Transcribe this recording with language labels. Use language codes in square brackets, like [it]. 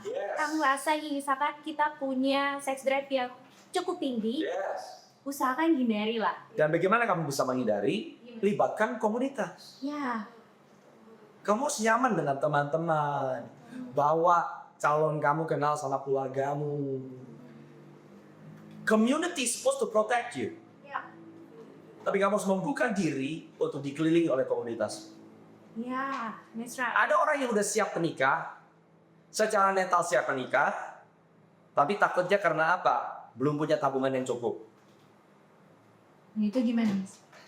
[id] Kita merasa misalkan kita punya sex drive yang cukup tinggi, usahakan hindari lah. Dan bagaimana kamu bisa menghindari? Libatkan komunitas. Ya. Kamu harus nyaman dengan teman-teman. Bawa calon kamu kenal sama keluargamu. [en] Community is supposed to protect you. [id] Ya. Tapi kamu harus membuka diri untuk dikelilingi oleh komunitas. Ya, [en] that's right. [id] Ada orang yang udah siap menikah, secara mental siap menikah, tapi takutnya karena apa? Belum punya tabungan yang cukup. Itu gimana, Mas?